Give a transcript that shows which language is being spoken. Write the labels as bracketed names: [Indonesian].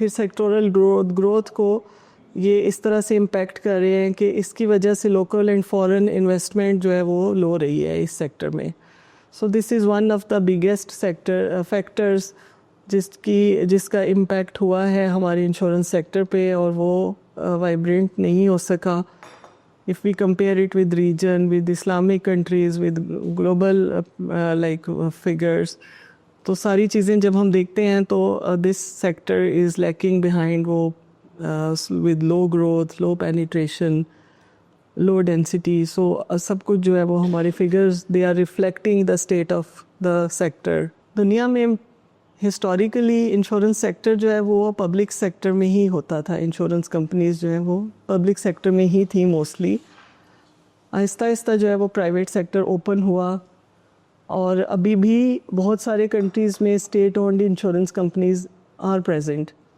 [Urdu] پھر sectoral growth کو یہ اس طرح سے امپیکٹ کر رہے ہیں کہ اس کی وجہ سے لوکل اینڈ فورن انویسٹمنٹ جو ہے وہ لو رہی ہے اس سیکٹر میں. [English] so this is one of the biggest factors [Urdu] جس کا امپیکٹ ہوا ہے ہمارے انشورنس سیکٹر پہ, اور وہ وائبرنٹ نہیں ہو سکا. [English] if we compare it with region, with Islamic countries, with global figures, [Urdu] تو ساری چیزیں جب ہم دیکھتے ہیں تو [English] this sector is lacking behind وہ with low growth, low penetration, low density. So [Urdu] سب کچھ جو ہے وہ ہمارے [English] figures they are reflecting the state of the sector. [Urdu] دنیا میں ہسٹوریکلی انشورنس سیکٹر جو ہے وہ پبلک سیکٹر میں ہی ہوتا تھا. انشورنس کمپنیز جو ہیں وہ پبلک سیکٹر میں ہی تھیں موسٹلی. آہستہ آہستہ جو ہے وہ پرائیویٹ سیکٹر اوپن ہوا, اور ابھی بھی بہت سارے کنٹریز میں [English] State owned insurance companies are present.